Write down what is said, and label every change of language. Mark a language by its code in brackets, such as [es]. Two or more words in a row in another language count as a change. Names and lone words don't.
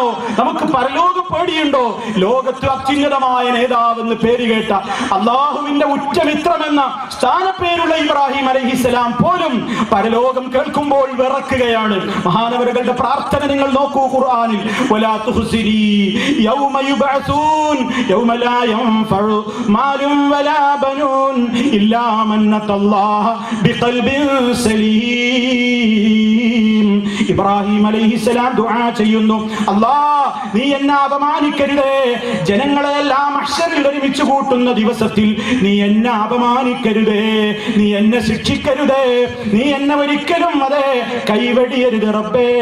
[ml] നമുക്ക് പരലോക പേടിയുണ്ടോ? ലോകത്ത് അത്യുന്നതമായ നേതാവെന്ന് പേര് കേട്ട, അള്ളാഹുവിന്റെ ഉറ്റമിത്രമെന്ന സ്ഥാനപ്പേരുള്ള ഇബ്രാഹിം അലൈഹിസ്സലാം പോലും പരലോകം കേൾക്കുമ്പോൾ വിറക്കുകയാണ്. മഹാനവറുകളുടെ പ്രാർത്ഥന നിങ്ങൾ നോക്കൂ ഖുർആനിൽ. [ar] ولا تخزني يوم يبعثون يوم لا ينفع مال ولا بنون إلا من أتى الله بقلب سليم. [ml] ഇബ്രാഹിം അലൈഹിസ്സലാം ദുആ ചെയ്യുന്നു, അല്ലാഹ് നീ എന്നെ അപമാനിക്കരുതേ. ജനങ്ങളെല്ലാം മഹ്ശറിൽ ഒരുമിച്ച് കൂട്ടുന്ന ദിവസത്തിൽ നീ എന്നെ അപമാനിക്കരുതേ, നീ എന്നെ ശിക്ഷിക്കരുതേ, നീ എന്നെ ഒരിക്കലും അതെ കൈവെടിയരുത് റബ്ബേ.